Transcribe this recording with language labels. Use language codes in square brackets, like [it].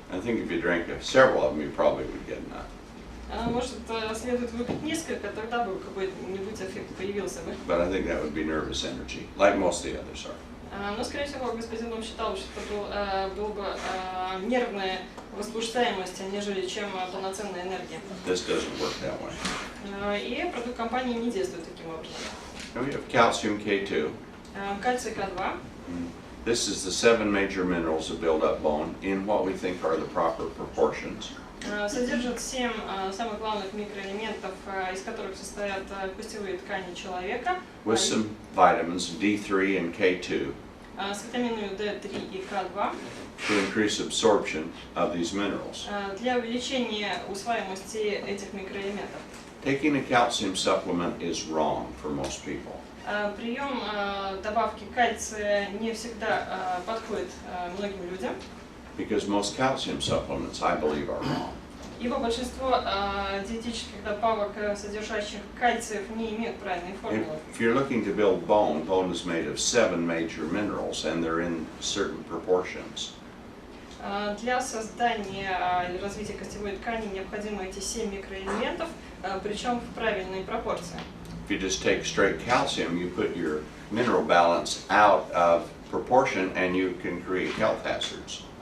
[en] I think if you drank several of them, you probably would get enough. [ru] Может, следует выпить несколько, тогда бы какой-нибудь эффект появился бы. [en] But I think that would be nervous energy, like most of the others are. [ru] Но, скорее всего, господин Том считал, что это был бы нервная возбуждаемость, нежели чем полноценная энергия. [en] This doesn't work that way. [ru] И продукт компании не действует таким образом. [en] And we have calcium K2. [ru] Кальций К2. [en] This is the 7 major minerals that build up bone in what we think are the proper proportions. [ru] Содержит 7 самых главных микроэлементов, из которых состоят костевые ткани человека. [en] With some vitamins D3 and K2. [ru] С витаминами D3 и К2. [en] To increase absorption of these minerals. [ru] Для увеличения усваиваемости этих микроэлементов. [en] Taking a calcium supplement is wrong for most people. [ru] Прием добавки кальция не всегда подходит многим людям. [en] Because most calcium supplements, I believe, are wrong. [ru] Ибо большинство диетических добавок, содержащих кальциев, не имеют правильной формулы. [en] If you're looking to build bone, bone is made of 7 major minerals, and they're in certain proportions. [ru] Для создания или развития костевой ткани необходимы эти 7 микроэлементов, причем в правильной пропорции. [en] If you just take straight calcium, you put your mineral balance out of proportion, and you can create health hazards.